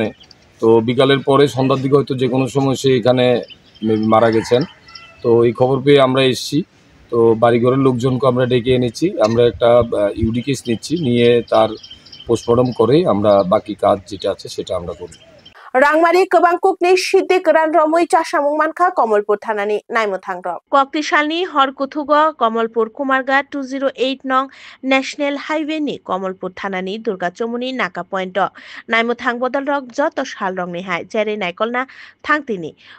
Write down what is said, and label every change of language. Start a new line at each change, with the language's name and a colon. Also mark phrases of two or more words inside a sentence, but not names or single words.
Bangla: তো বিকালের পরে সন্ধ্যার দিকে হয়তো যে কোনো সময় সে এখানে মারা গেছেন। তো এই খবর পেয়ে আমরা এসেছি। তো বাড়িঘরের লোকজনকে আমরা ডেকে এনেছি। আমরা একটা
English: UD case
Bangla: নিচ্ছি, নিয়ে তার পোস্টমর্টম করে আমরা বাকি কাজ যেটা আছে সেটা আমরা করব।
Kok Borok: रांगमारी गोबांकुकनि सिद्दिक रान रमै चासामुं मानखा कमलपुर थानानि नायमोथां रक कक्तिसालनि हरकुथुग कमलपुर कुमारघाट 208 नं
English: national highway
Kok Borok: नि कमलपुर थानानि दुर्गा चमुनि नाका पॉइंट नायमोथां बदल रक जत साल रंगनि हाय जेरै नायकलना थांतिनि